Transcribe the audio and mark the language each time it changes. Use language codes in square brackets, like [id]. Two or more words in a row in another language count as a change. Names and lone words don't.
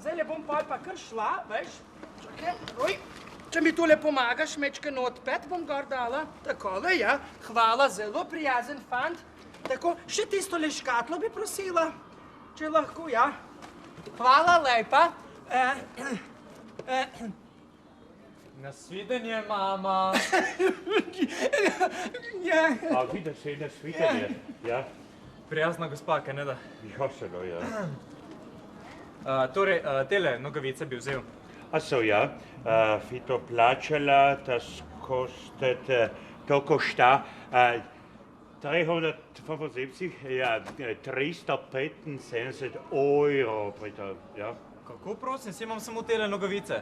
[sl] Zdaj bom pa kar šla, veš, čakaj, če mi tule pomagaš, mečkeno odpet bom gor dala. Takole, ja, hvala, zelo prijazen fant. Tako, še tisto le škatlo bi prosila, če lahko, ja. Hvala lepa. Nasvidenje, mama. Ja. [de] Auf Wiedersehen, das Wiedersehen. Ja, [sl] Prijazna gospa, kaj ne da? ja, zelo, ja. Torej, tele nogavice bi vzel. [de] Ach so, ja. [sl] Fito plačala, [de] das kostet, [sl] to košta 375, ja, 375 euro, bitte, ja. Kako prosim, si imam samo tele nogavice.